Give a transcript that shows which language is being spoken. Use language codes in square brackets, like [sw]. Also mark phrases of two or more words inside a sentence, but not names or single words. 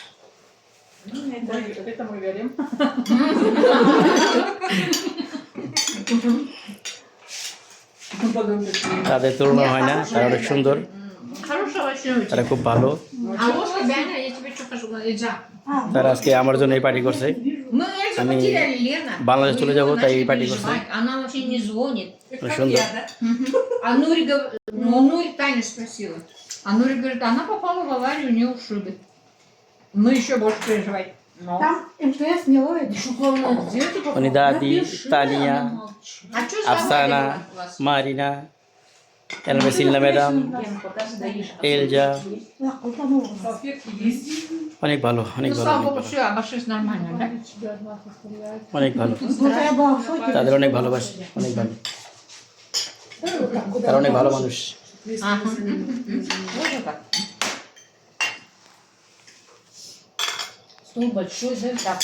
[bn] তাদের তুলনা হয় না, তারা অনেক সুন্দর, তারা খুব ভালো। তারা আজকে আমার জন্য এই পার্টি করছে। আমি বাংলাদেশ চলে যাবো, তাই এই পার্টি করছে। সুন্দর। [ru] А Нури Таня спросила. А Нури говорит, она попала в аварию, у нее ушибы. Мы еще больше переживать. Там МТС не ловит. Они Дади, [bn] Tania, Afsana, Marina, Elmesilna ম্যাডাম, এলজা অনেক ভালো, অনেক [ru] Ну, [bn] ভালো, [ru] слава [bn] অনেক [ru] Богу, [bn] ভালো, [ru] все обошлось нормально, да? [bn] অনেক ভালো। তাদের অনেক ভালোবাসি, অনেক ভালো, তারা অনেক ভালো মানুষ। [ru] Ага. Вот так. Стол большой, да? Так.